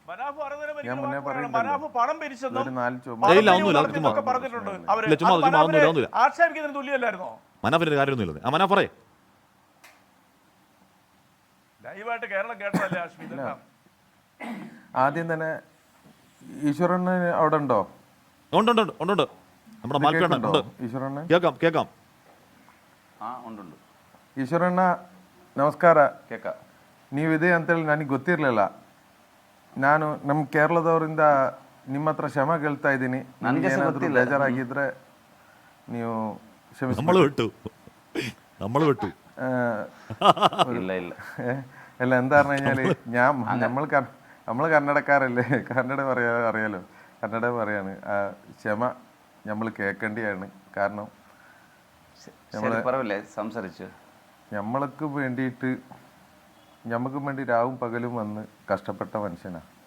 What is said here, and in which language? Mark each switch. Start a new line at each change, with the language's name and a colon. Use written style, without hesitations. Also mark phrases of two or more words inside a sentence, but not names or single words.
Malayalam: മനാഫിന്റെ കാര്യമൊന്നുമില്ല. ആ മനാഫ് പറയേ. ആദ്യം തന്നെ ഈശ്വരന് അവിടെ ഉണ്ടോ? ഉണ്ട്. നമ്മുടെ മാൽപ്പേണ്ണുണ്ട്. കേൾക്കാം.
Kannada: ಈಶ್ವರಣ್ಣ ನಮಸ್ಕಾರ. ನೀವು ಇದೆ ಅಂತೇಳಿ ನನಗೆ ಗೊತ್ತಿರಲಿಲ್ಲ. ನಾನು ನಮ್ಮ ಕೇರಳದವರಿಂದ ನಿಮ್ಮ ಹತ್ರ ಕ್ಷಮೆ ಕೇಳ್ತಾ ಇದ್ದೀನಿ. ನನಗೆ ಏನಾದರೂ ಬೇಜಾರಾಗಿದ್ರೆ ನೀವು ಕ್ಷಮಿಸಿ.
Malayalam: നമ്മൾ വിട്ടു. അല്ല, എന്താ പറഞ്ഞു കഴിഞ്ഞാല് നമ്മൾ കന്നഡക്കാരല്ലേ, കന്നഡ അറിയാലോ, കന്നഡ പറയാണ്. ക്ഷമ നമ്മൾ കേൾക്കേണ്ടിയാണ്. കാരണം ഞമ്മക്ക് വേണ്ടി രാവും പകലും വന്ന് കഷ്ടപ്പെട്ട മനുഷ്യനാ.